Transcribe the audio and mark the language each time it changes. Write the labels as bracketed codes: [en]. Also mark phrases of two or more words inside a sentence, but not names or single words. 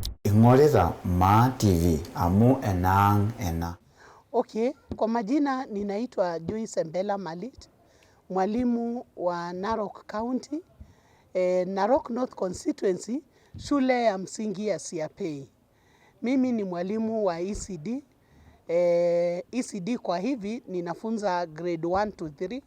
[mas] ing'orita Maa TV amu enang ena. [sw] Okay, kwa majina ninaitwa Joyce Mbela Malit, mwalimu wa Narok County, Narok North Constituency, shule ya msingi ya Siapei. Mimi ni mwalimu wa ECD. ECD kwa hivi ninafunza [en] grade 1 to 3.